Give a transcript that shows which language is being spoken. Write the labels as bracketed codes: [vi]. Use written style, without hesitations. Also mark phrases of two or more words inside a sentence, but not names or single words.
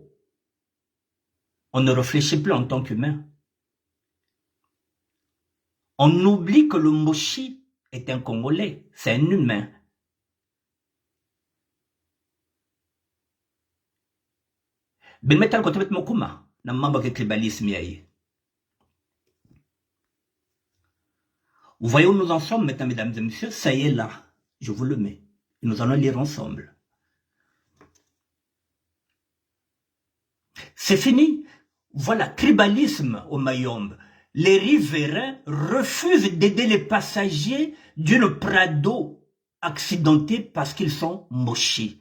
[fr] On ne réfléchit plus en tant qu'humain. On oublie que le Mboshi est un Congolais, c'est un humain. [ln] Ben metal côté met mokuma na mamba ke tribalisme yaye. [fr] Vous voyez où nous en sommes maintenant, mesdames et messieurs? Ça y est là, je vous le mets. Et nous allons lire ensemble. C'est fini. Voilà, tribalisme au Mayombe. Les riverains refusent d'aider les passagers d'une Prado accidentée parce qu'ils sont Mboshi.